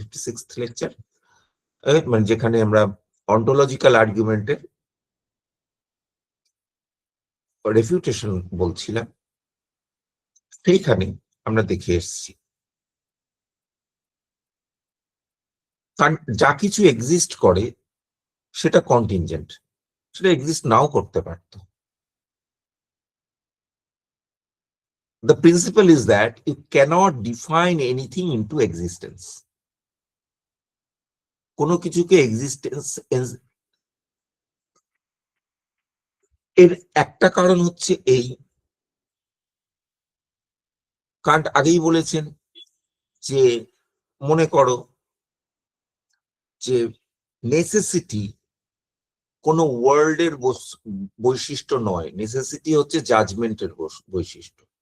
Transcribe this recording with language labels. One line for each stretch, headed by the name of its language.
Bangla: 56 lecture মানে যেখানে আমরা অন্টোলজিক্যাল আর্গুমেন্টের রেফিউটেশন বলছিলাম, সেইখানে আমরা দেখে এসেছি যা কিছু এক্সিস্ট করে সেটা কন্টিনজেন্ট, সেটা এক্সিস্ট নাও করতে পারতো।
English: The principle is that you cannot define anything into existence.
Bangla: কোনো কিছুকে এক্সিস্টেন্স এর একটা কারণ হচ্ছে এই, কান্ট আগেই বলেছেন যে মনে করো যে নেসেসিটি কোনো ওয়ার্ল্ডের বৈশিষ্ট্য নয়, নেসেসিটি হচ্ছে জাজমেন্টের বৈশিষ্ট্য।